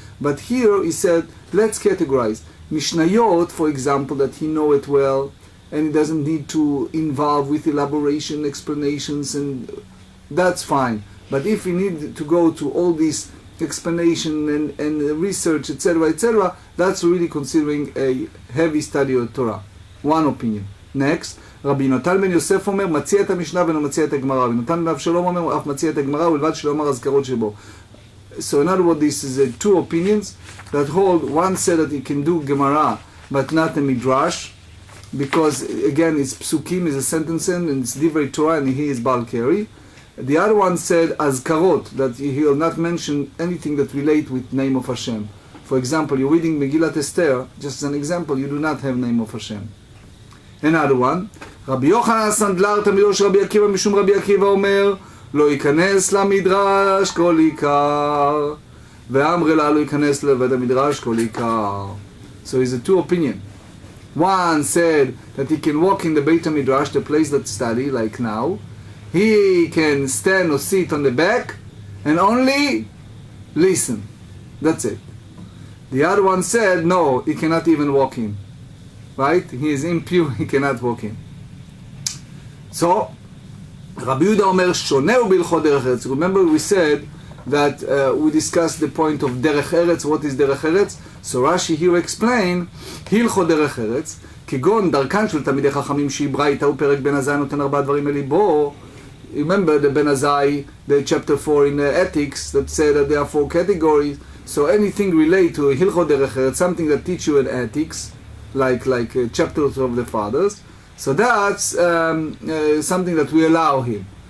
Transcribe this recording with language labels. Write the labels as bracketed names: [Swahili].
[English] But here he said, let's categorize. Mishnayot, for example, that he know it well, and he doesn't need to involve with elaboration, explanations, and that's fine. But if he need to go to all these explanation and research, etc., that's really considering a heavy study of Torah. One opinion. [Hebrew] Next, רבי נתן בן יוסף אומר, מציע את המשנה ואינו מציע את הגמרא. רבי נתן בן אבשלום אומר, אף מציע את הגמרא ובלבד שלא אמר אזכרות שבו. [English] So in other words, this is two opinions that hold. One said that he can do Gemarah, but not a Midrash, because again, it's psukim, is a sentence, and it's divrei Torah, and he is Balkari. The other one said azkarot, that he will not mention anything that relate with name of Hashem. For example, you're reading Megillat Esther, just as an example, you do not have name of Hashem. Another one, [Hebrew] Rabbi Yochanan הסנדלר תלמידו של רבי עקיבא משום רבי עקיבא אומר לא ייכנס למדרש כל עיקר ואמרי לה לא ייכנס לבית המדרש כל עיקר. [English] So it's a two opinion. One said that he can walk in the Beit HaMidrash, the place that study, like now. He can stand or sit on the back and only listen. That's it. The other one said, no, he cannot even walk in. Right? He is impure, he cannot walk in. So, Rabbi Yehuda Omer, Shoneh u'bilchot derech eretz. Remember we said that we discussed the point of derech eretz. What is derech eretz? So Rashi here explain, [Hebrew] הלכות דרך ארץ, כגון דרכן של תלמידי חכמים שהיא ברייתא ופרק בן עזאי נותן ארבעה דברים אלי בו. [English] Remember the Ben Azai, the chapter 4 in ethics that said that there are 4 categories. So anything related to Hilchot Derech Eretz, something that teach you in ethics, like chapters of the fathers. So that's something that we allow him.